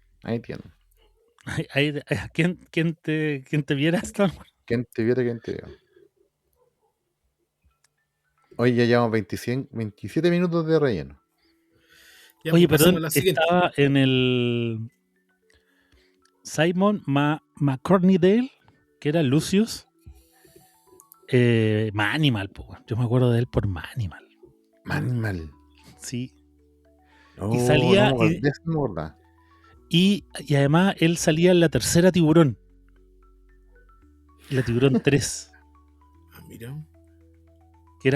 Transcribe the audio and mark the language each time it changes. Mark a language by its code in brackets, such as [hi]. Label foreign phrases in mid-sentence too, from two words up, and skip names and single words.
[es] Ahí tienen. ¿Quién te viera Star Wars? ¿Quién te viera, quién te vio? Hoy ya llevamos 27 minutos de relleno. Ya, Oye, pues, pasemos perdón, a la siguiente. estaba en el Simon McCornydale, que era Lucius. Manimal, po. Yo me acuerdo de él por Manimal. Manimal. Sí. Oh, Y salía- no, de eso no me acordaba. Y además él salía en la tercera Tiburón. La Tiburón 3. Ah, mira. Que